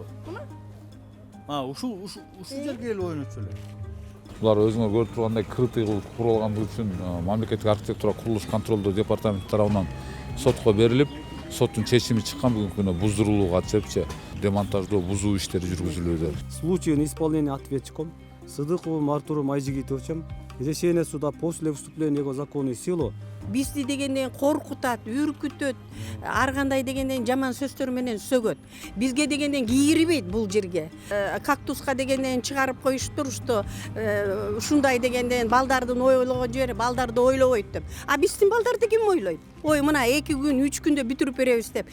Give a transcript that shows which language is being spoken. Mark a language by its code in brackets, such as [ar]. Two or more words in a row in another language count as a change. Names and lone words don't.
[ky] Ушул жерге келип ойнотчу эле. Булар өзүңөр көрүп тургандай крытый кылып курулгандыгы үчүн мамлекеттик архитектура курулуш контролдоо департаменти тарабынан сотко берилип, соттун чечими чыккан бүгүнкү күнү буздурууга катышып, демонтаждоо, бузуу иштери жүргүзүлүүдө. [ru] Случаем исполнения ответчиком Сыдыковым Артуром Айжигитовичем решение суда после вступления его в законную силу [ky] Бизди дегенден коркутат, үркүтөт, ар кандай дегенден жаман сөздөр менен сөгөт. Бизге дегенден кийирбейт бул жерге. Кактуска дегенден чыгарып коюштурушту. Ушундай дегенден балдардын ойлогон жери балдарды ойлобойт деп. Биздин балдарды ким ойлойт? Ой, мына 2 күн, 3 күндө бүтүрүп беребиз деп.